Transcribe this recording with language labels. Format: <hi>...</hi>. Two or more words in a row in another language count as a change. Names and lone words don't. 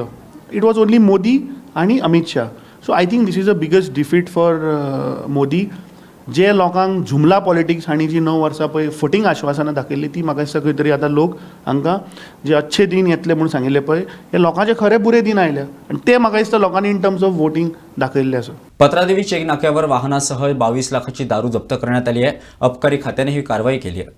<en>It was only Modi आनी Amit Shah. So I think this is a biggest defeat for Modi.</en> <kok>जे लोकांक जुमला पॉलिटिक्स हांणी जी 9 वर्सां पळय फटींग आश्वासनां दाखयल्ली ती म्हाका दिसता खंय तरी आतां लोक हांकां जे</kok> <hi>अच्छे दिन</hi> <kok>येतले म्हूण सांगिल्ले पळय हे लोकांचे खरे बुरे दिन आयले आनी ते म्हाका दिसता लोकांनी</kok> <en>in terms of voting</en> <kok>दाखयल्ले आसा.</kok> <mr>पत्रादेवी चेक नाक्यावर वाहनासह 22 लाखाची दारू जप्त करण्यात आली आहे. अबकारी खात्याने ही कारवाई केली आहे.</mr>